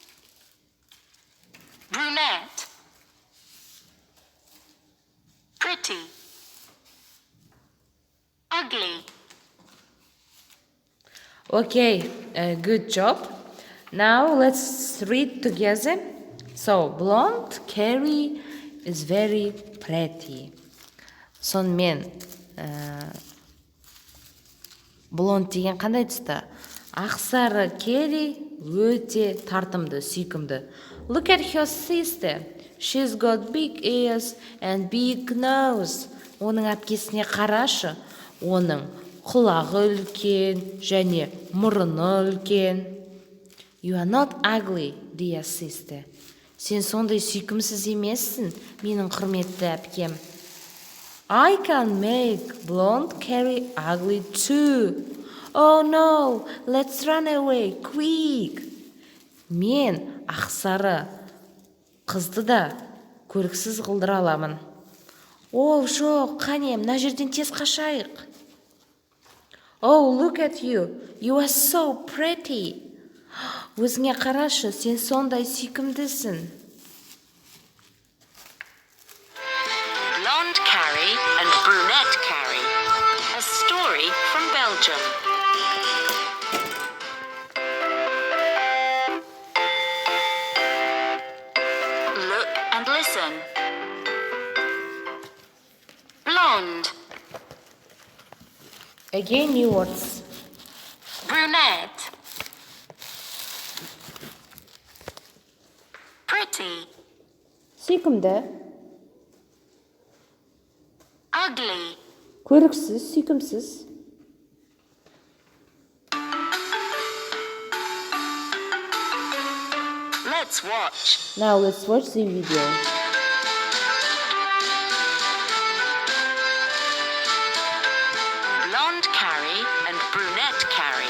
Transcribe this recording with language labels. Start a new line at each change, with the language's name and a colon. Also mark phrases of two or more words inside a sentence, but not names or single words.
English: Brunette. Pretty. Ugly. Okay, good job. Now let's read together. So, blonde Carrie is very pretty.
Kazakh: Сонымен, blonde деген қандай тұста? Ақсары Carrie өте тартымды, сүйкімді.
English: Look at her sister. She's got big ears and big nose.
Kazakh: Оның әпкесіне қарашы. Оның құлағы үлкен және мұрыны үлкен.
English: You are not ugly, dear sister.
Kazakh: Сен сондай сүйкімсіз емессің, менің құрметті әпкем.
English: I can make blonde Carrie ugly too. Oh no, let's run away, quick.
Kazakh: Мен ақсары қызды да көріксіз қылдыра аламын. О, жоқ, қане, мына жерден тез қашайық.
English: Oh, look at you. You are so pretty.
Kazakh: Өзіңе қарашы, сен сондай сүйкімдісің.
English: Blonde Carrie and Brunette Carrie. A story from Belgium. Look and listen. Blonde. Again, new words. Brunette. Pretty.
Kazakh: Сүйкімді,
English: Ugly.
Kazakh: көріксіз, сүйкімсіз.
English: Let's watch. Now let's watch the video. Blonde Carrie and Brunette Carrie.